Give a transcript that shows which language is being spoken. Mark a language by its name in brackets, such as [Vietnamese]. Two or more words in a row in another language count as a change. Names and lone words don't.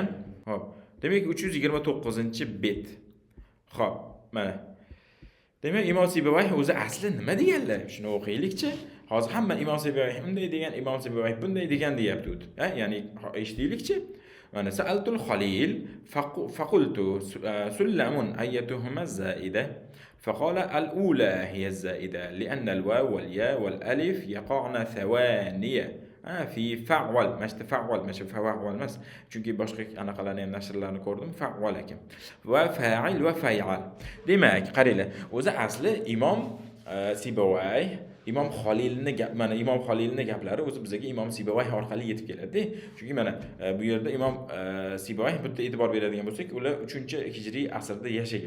[Uzbek] Xo'p. Demak, 329-bet. Xo'p, mana. Demak, Imom Sibavayh o'zi asli nima deganlar? Shuni o'qiylik-chi. Hozir hamma Imom Sibavayh bunday degan, Imom Sibavayh bunday degan deyapti o'zi. Ya'ni eshitaylik-chi. Mana [Arabic] سألت الخليل فقلت سلم أيتهما زائدة فقال الأولى هي الزائدة لأن الواو والياء والألف يقعن ثوانية في فعل مش تفعل مش فعل مس [Uzbek] chunki boshqa anaqalarni ham nashrlarni ko'rdim fa'al ekan va fa'il va fa'al. Demak, qaranglar, o'zi asli Imom Sibavayh Imom Xalilni mana Imom Xalilni gaplari o'zi bizga Imom Sibavayh orqali yetib keladi. Chunki mana bu yerda Imom Sibavayh bitta e'tibor beradigan bo'lsak, ular 3-hijriy asrda yashagan.